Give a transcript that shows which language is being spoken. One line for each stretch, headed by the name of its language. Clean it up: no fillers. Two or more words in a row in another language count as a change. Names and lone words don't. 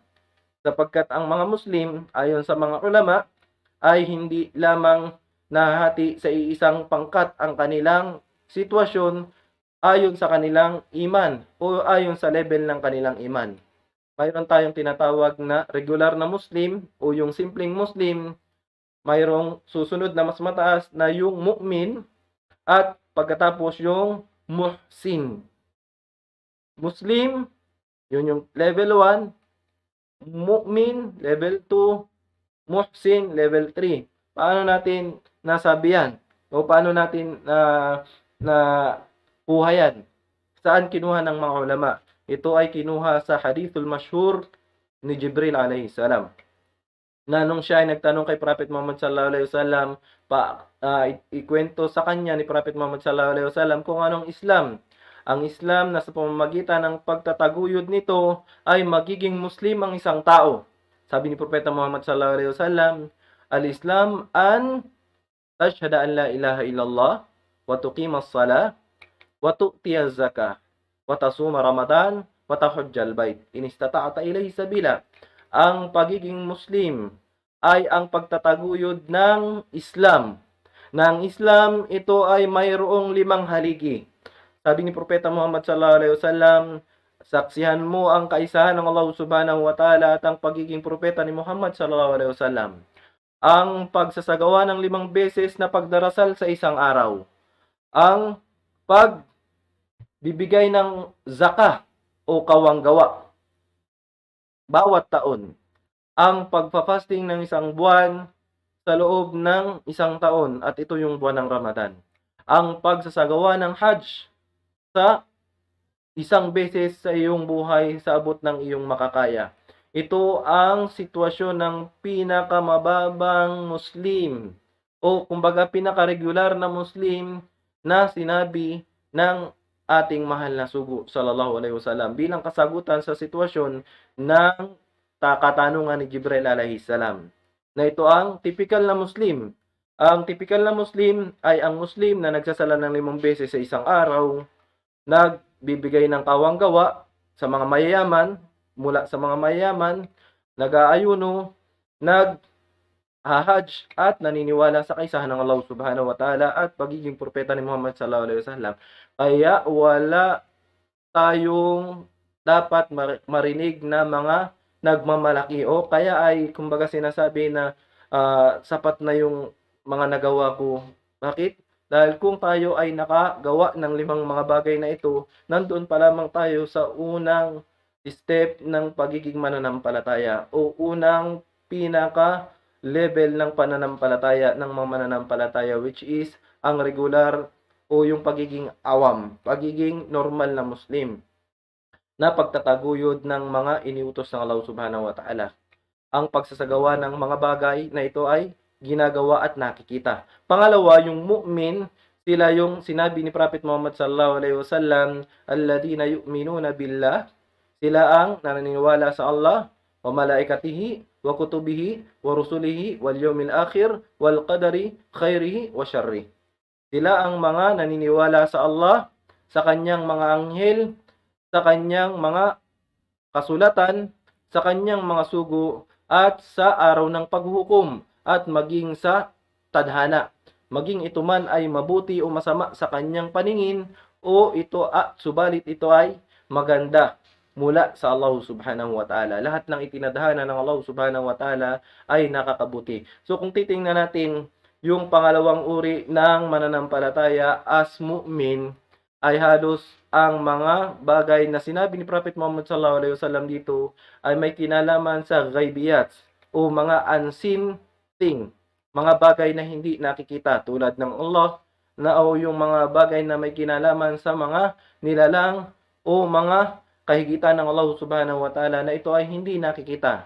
Filipino: Sapagkat ang mga Muslim, ayon sa mga ulama, ay hindi lamang nahati sa iisang pangkat ang kanilang sitwasyon ayon sa kanilang iman o ayon sa level ng kanilang iman. Mayroon tayong tinatawag na regular na Muslim o yung simpleng Muslim, mayroong susunod na mas mataas na yung mu'min, at pagkatapos yung muhsin. Muslim, yun yung level 1, mu'min, level 2, muhsin, level 3. Paano natin nasabi yan? O paano natin na kuha yan? Saan kinuha ng mga ulama? Ito ay kinuha sa
Arabic: الحديث المشهور
Filipino: ni Jibril
Arabic: عليه السلام.
Filipino: Na nung siya ay nagtanong kay Prophet Muhammad
Arabic: صلى الله عليه وسلم,
Filipino: ikwento sa kanya ni Prophet Muhammad
Arabic: صلى الله عليه وسلم
Filipino: kung anong Islam. Ang Islam na sa pamamagitan ng pagtataguyod nito ay magiging Muslim ang isang tao. Sabi ni Propeta
Arabic: Muhammad صلى الله عليه وسلم الإسلام أن تشهد أن لا إله إلا الله وتقيم الصلاة وتؤتي الزكاة وتصوم رمضان وتحج البيت إن استطعت إليه سبيلا.
Filipino: Ang pagiging Muslim ay ang pagtataguyod ng Islam. Ng Islam, ito ay mayroong 5 haligi. Sabi ni Propeta Muhammad
Arabic: صلى الله عليه وسلم,
Filipino: saksihan mo ang kaisahan ng Allah
Arabic: سبحانه وتعالى
Filipino: at ang pagiging propeta ni Muhammad
Arabic: صلى الله عليه وسلم.
Filipino: Ang pagsasagawa ng 5 beses na pagdarasal sa isang araw. Ang pagbibigay ng zakah o kawanggawa bawat taon. Ang pagpa-fasting ng isang buwan sa loob ng isang taon, at ito yung buwan ng Ramadan. Ang pagsasagawa ng Hajj sa isang beses sa iyong buhay sa abot ng iyong makakaya. Ito ang sitwasyon ng pinakamababang Muslim o kumbaga pinaka-regular na Muslim na sinabi ng ating mahal na sugo
Arabic: صلى الله عليه وسلم
Filipino: bilang kasagutan sa sitwasyon ng katanungan ni Jibril
Arabic: عليه السلام.
Filipino: Na ito ang typical na Muslim. Ang typical na Muslim ay ang Muslim na nagsasala ng 5 beses sa isang araw, nagbibigay ng kawanggawa sa mga mayayaman, mula sa mga mayayaman, nag-aayuno, nag-hajj at naniniwala sa kaisahan ng Allah
Arabic: سبحانه وتعالى
Filipino: at pagiging propeta ni Muhammad
Arabic: صلى الله عليه وسلم.
Filipino: Kaya wala tayong dapat marinig na mga nagmamalaki o kaya ay kumbaga sinasabi na sapat na yung mga nagawa ko. Bakit? Dahil kung tayo ay nakagawa ng 5 mga bagay na ito, nandoon pa lamang tayo sa unang step ng pagiging mananampalataya o unang pinaka level ng pananampalataya ng mga mananampalataya,
English: which is
Filipino: ang regular o yung pagiging awam, pagiging normal na Muslim na pagtataguyod ng mga iniutos ng Allah
Arabic: سبحانه وتعالى.
Filipino: Ang pagsasagawa ng mga bagay na ito ay ginagawa at nakikita. Pangalawa, yung mu'min, sila yung sinabi ni Prophet Muhammad
Arabic: صلى الله عليه وسلم, الذين يؤمنون بالله,
Filipino: sila ang naniniwala sa
Arabic: Allah, وملائكته وكتبه ورسله واليوم الآخر والقدر خيره وشره.
Filipino: Sila ang mga naniniwala sa Allah, sa kanyang mga anghel, sa kanyang mga kasulatan, sa kanyang mga sugo, at sa araw ng paghuhukom, at maging sa tadhana. Maging ito man ay mabuti o masama sa kanyang paningin, o ito subalit ito ay maganda. mula sa Allah
Arabic: سبحانه وتعالى.
Filipino: Lahat ng itinadhana ng Allah
Arabic: سبحانه وتعالى
Filipino: ay nakakabuti. So kung titingnan natin yung pangalawang uri ng mananampalataya as mu'min, ay halos ang mga bagay na sinabi ni Prophet Muhammad
Arabic: صلى الله عليه وسلم
Filipino: dito ay may kinalaman sa ghaibiyat o mga
English: unseen thing,
Filipino: mga bagay na hindi nakikita tulad ng Allah na o yung mga bagay na may kinalaman sa mga nilalang o mga kahigitan ng Allah
Arabic: سبحانه وتعالى
Filipino: na ito ay hindi nakikita.